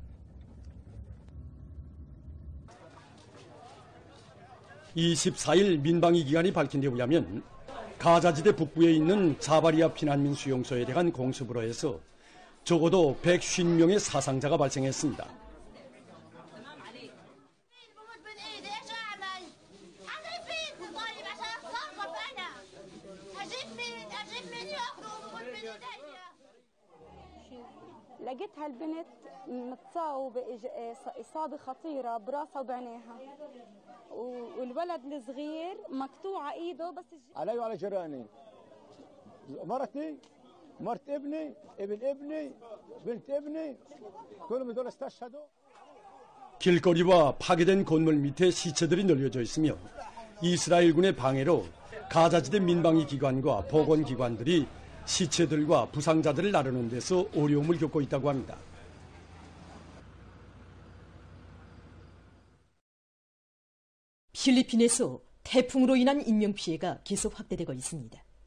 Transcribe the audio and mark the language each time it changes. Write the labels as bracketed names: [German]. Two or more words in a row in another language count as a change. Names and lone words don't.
[Korean] (24일) 민방위 기관이 밝힌 데 의하면 가자지대 북부에 있는 자바리아 피난민 수용소에 대한 공습으로 해서 적어도 150명의 사상자가 발생했습니다. [Arabic] لقيتها البنت متصاوبة إصابة خطيرة براسها وبعينيها والولد الصغير مقطوعة إيده بس علي وعلى جيراني مرتي مرت ابني ابن ابني بنت ابني كلهم هذول استشهدوا. [Korean] 길거리와 파괴된 건물 밑에 시체들이 널려져 있으며 이스라엘군의 방해로 가자지대 민방위 기관과 보건기관들이 시체들과 부상자들을 나르는 데서 어려움을 겪고 있다고 합니다. 필리핀에서 태풍으로 인한 인명피해가 계속 확대되고 있습니다.